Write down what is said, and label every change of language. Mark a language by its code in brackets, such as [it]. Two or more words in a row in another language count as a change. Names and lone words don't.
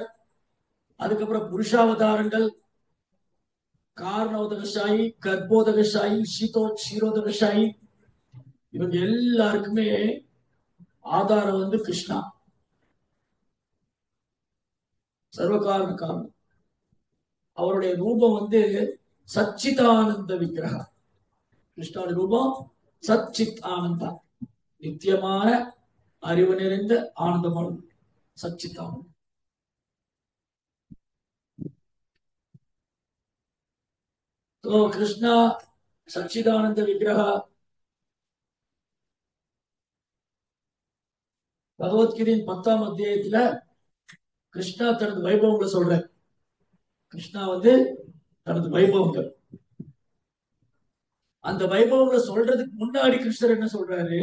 [ta] அதுக்கப்புறம் புருஷாவதாரங்கள், காரணோதகசாயி, கர்ப்போதகசாயி, ஷீரோதகசாயி, இவங்க எல்லாருக்குமே ஆதாரம் வந்து கிருஷ்ணா, [sa] सर्वकारण कारणम्. [ta] அவருடைய ரூபம் வந்து சச்சிதானந்த விக்கிரகம். கிருஷ்ணாவுடைய ரூபம் சச்சித் ஆனந்தா, நித்தியமான அறிவு நிறைந்த ஆனந்தமான சச்சித் ஆனந்தம். तो [sa] कृष्णा सच्चिदानंद विग्रह [ta] பகவத்கீதையின் 10ஆம் அத்தியாயத்துல கிருஷ்ணா தனது வைபவங்களை சொல்றார். கிருஷ்ணா வந்து தனது வைபவங்கள், அந்த வைபவங்களை சொல்றதுக்கு முன்னாடி கிருஷ்ணர் என்ன சொல்றாரு?